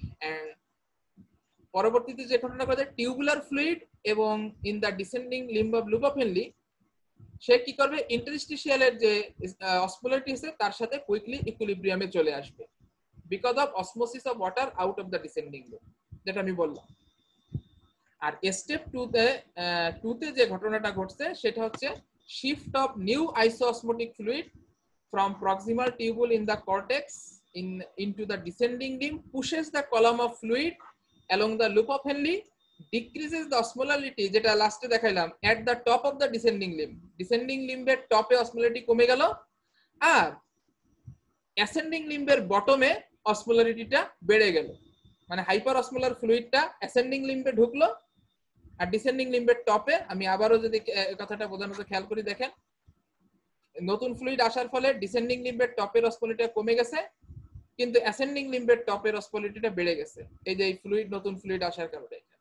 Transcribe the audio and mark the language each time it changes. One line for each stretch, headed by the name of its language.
Bangla: and পরবর্তীতে যে ঘটনা ঘটে টিউবুলার ফ্লুইড এবং
English: in the descending limb of loop of Henle,
Bangla: সে কি করবে, ইন্টারস্টিশিয়ালের যে অসমোলারিটি আছে তার সাথে কুইকলি ইকুইলিব্রিয়ামে চলে আসবে
English: because of osmosis of water out of the descending limb,
Bangla: যেটা আমি বললাম। আর স্টেপ 2 তে যে ঘটনাটা ঘটছে সেটা হচ্ছে
English: shift of new isoosmotic fluid from proximal tubule in the cortex into the descending limb, pushes the column of fluid along the loop of Henle, decreases the osmolality,
Bangla: যেটা লাস্টে দেখাইলাম,
English: at the top of the descending limb।
Bangla: descending limb এর টপে osmolarity কমে গেল, আর ascending লিম্বের বটমে অসমোলারিটিটা বেড়ে গেল। মানে হাইপার অসমোলার ফ্লুইডটা অ্যাসেন্ডিং লিম্বে ঢুকলো, আর ডিসেন্ডিং লিম্বের টপে, আমি আবারও যদি কথাটা বোঝানোর খেয়াল করি, দেখেন নতুন ফ্লুইড আসার ফলে ডিসেন্ডিং লিম্বের টপের অসমোলারিটিটা কমে গেছে, কিন্তু অ্যাসেন্ডিং লিম্বের টপের অসমোলারিটিটা বেড়ে গেছে, এই যে এই ফ্লুইড, নতুন ফ্লুইড আসার কারণে।